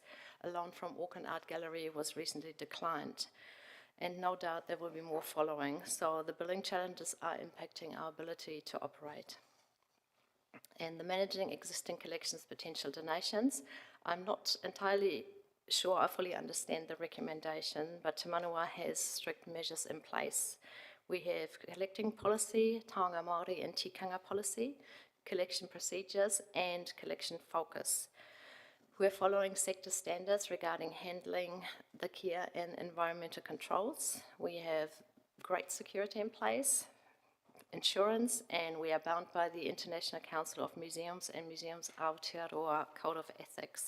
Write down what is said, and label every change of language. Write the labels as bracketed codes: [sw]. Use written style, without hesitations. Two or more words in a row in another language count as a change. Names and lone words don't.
[en] A loan from Auckland Art Gallery was recently declined, and no doubt there will be more following, so the billing challenges are impacting our ability to operate. And the managing existing collections potential donations, I'm not entirely sure I fully understand the recommendation, but Te Manawa has strict measures in place. We have collecting policy, [mi] taonga Māori [en] and tikanga policy, collection procedures, and collection focus. We're following sector standards regarding handling the care and environmental controls. We have great security in place, insurance, and we are bound by the International Council of Museums and Museums Aotearoa Code of Ethics.